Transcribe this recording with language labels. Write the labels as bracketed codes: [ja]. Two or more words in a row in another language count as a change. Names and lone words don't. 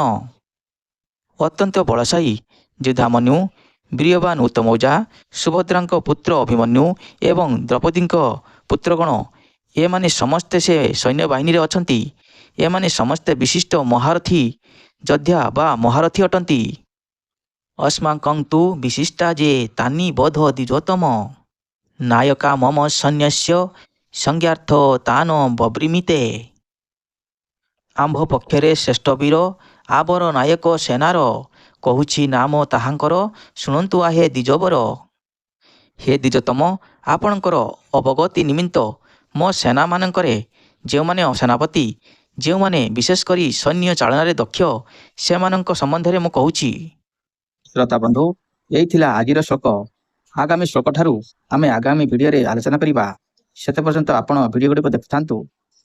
[or] ଅତ୍ୟନ୍ତ ବଳଶାୟୀ ଯୁଦ୍ଧାମନ୍ୟୁ, ବୀର୍ଯ୍ୟବାନ୍ ଉତ୍ତମୌଜା, ସୁଭଦ୍ରାଙ୍କ ପୁତ୍ର ଅଭିମନ୍ୟୁ ଏବଂ ଦ୍ରୌପଦୀଙ୍କ ପୁତ୍ରଗଣ ଏମାନେ ସମସ୍ତେ ସେ ସୈନ୍ୟବାହିନୀରେ ଅଛନ୍ତି। ଏମାନେ ସମସ୍ତେ ବିଶିଷ୍ଟ ମହାରଥୀ ଯୋଦ୍ଧା ବା ମହାରଥୀ ଅଟନ୍ତି। [sa] अस्माकं तु विशिष्टा जे तानि बोध द्विजोत्तम नायका मम सैन्यस्य संज्ञार्थ तान बब्रीमिते। [or] ଆମ୍ଭ ପକ୍ଷରେ ଶ୍ରେଷ୍ଠ ବୀର ଆବର ନାୟକ ସେନାର କହୁଛି ନାମ ତାହାଙ୍କର ଶୁଣନ୍ତୁ ଆହେ ଦ୍ୱିଜବର। ହେ ଦ୍ୱିଜୋତ୍ତମ, ଆପଣଙ୍କର ଅବଗତି ନିମିତ୍ତ ମୋ ସେନା ମାନଙ୍କରେ ଯେଉଁମାନେ ସେନାପତି, ଯେଉଁମାନେ ବିଶେଷ କରି ସୈନ୍ୟ ଚାଳନାରେ ଦକ୍ଷ, ସେମାନଙ୍କ ସମ୍ବନ୍ଧରେ ମୁଁ କହୁଛି। ଶ୍ରୋତା ବନ୍ଧୁ, ଏଇ ଥିଲା ଆଜିର ଶ୍ଲୋକ। ଆଗାମୀ ଶ୍ଲୋକଠାରୁ ଆମେ ଆଗାମୀ ଭିଡ଼ିଓରେ ଆଲୋଚନା କରିବା। ସେତେ ପର୍ଯ୍ୟନ୍ତ ଆପଣ ଭିଡ଼ିଓ ଗୁଡ଼ିକ ଦେଖୁଥାନ୍ତୁ।